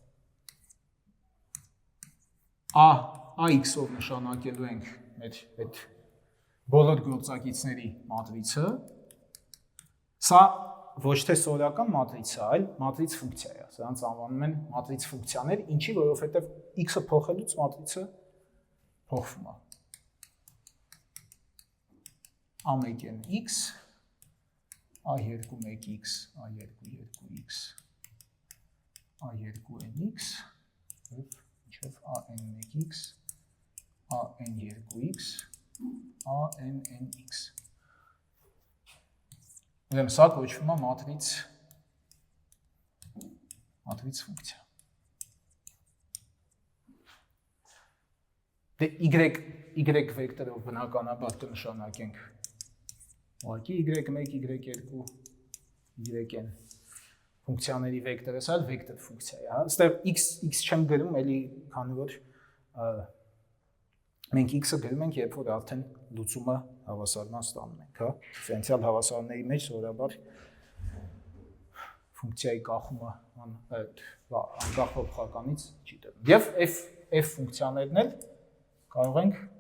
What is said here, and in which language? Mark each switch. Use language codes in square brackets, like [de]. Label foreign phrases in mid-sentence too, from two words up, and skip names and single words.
[hy] AX-ով նշանակելու ենք մեր այդ բոլոր գործակիցների մատրիցը, սա ոչ թե սորական մատրիցը, այլ մատրից ֆունկցիա է, սրանց անվանում են մատրից ֆունկցիաներ, ինչի, որովհետև x-ը փոխելուց մատրիցը փոխվում է։ A1 n x, A2 1x, A2 2x, A2 nx, ինչև AN 1x, AN 2x, AN nx։ Ուրեմն սա կոչվում է մատրից ֆունկցիա։ Դե y վեկտորով բնականաբար կնշանակենք ուղղակի y1, y2, yn ֆունկցիաների վեկտորը, սա վեկտոր ֆունկցիա է, այստեղ x չեմ գրում, էլի քանի որ մենք x-ը գրում ենք, երբ որ արդեն լուծումը հավասարման ստանում ենք, դիֆերենցիալ հավասարների մեջ սովորաբար ֆունկցիայի կախումը անկախ փոխականից չի տրվում։ Եվ f ֆունկցիաներն էլ կարող ենք